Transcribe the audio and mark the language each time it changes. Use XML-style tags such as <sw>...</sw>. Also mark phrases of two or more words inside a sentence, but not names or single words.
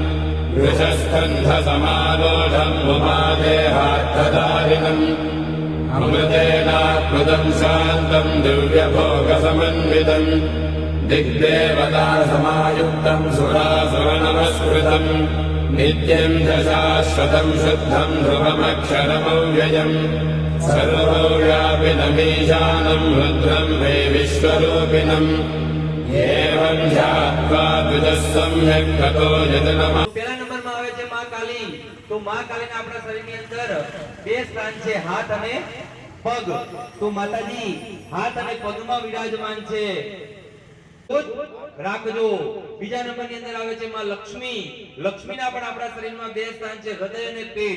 <sa>वृषस्कन्धसमारोढम् उमादेहार्थधारिणम् अमृतेनात्मदं शान्तं दिव्यभोगसमन्वितं दिग्देवता समायुक्तं सुरासुरनमस्कृतं नित्यं च शाश्वतं शुद्धं ध्रुवमक्षरमव्ययम् सर्वव्यापिनमीशानं रुद्रं वै विश्वरूपिणम् एवं ध्यात्वा द्विजः सम्यक् ततो यजनमः</sa> <gu>પહેલા નંબરમાં આવે છે માં કાલી. તો માં કાલીના આપણા શરીરની અંદર બે સ્થાન છે, હાથ અને પગ. તો માતાજી હાથ અને પગમાં વિરાજમાન છે, રાખજો. બીજા નંબરની અંદર આવે છે માં લક્ષ્મી. લક્ષ્મીના પણ આપણા શરીરમાં બે સ્થાન છે, હૃદય અને પેટ.</gu>